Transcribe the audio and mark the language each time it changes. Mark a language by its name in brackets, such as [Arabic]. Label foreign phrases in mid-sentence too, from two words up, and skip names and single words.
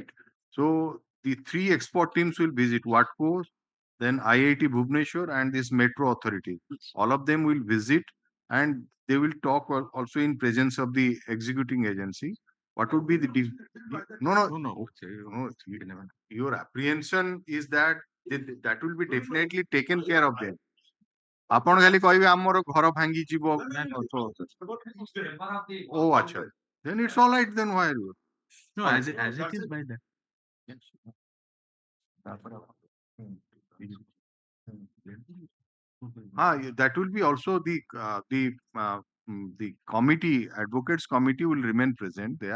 [English] So the 3 export teams will visit WATCO, then IIT Bhubaneswar and this metro authority. All of them will visit and they will talk also in presence of the executing agency. What would be the no. Your apprehension is that that will be definitely taken care of them. [Odia] ଆପଣ ଖାଲି କହିବେ ଆମର ଘର ଭାଙ୍ଗି ଯିବ [English] oh acha, then it's all right, then why are you No, as it is by that. That will be also the committee, advocates committee will remain present there.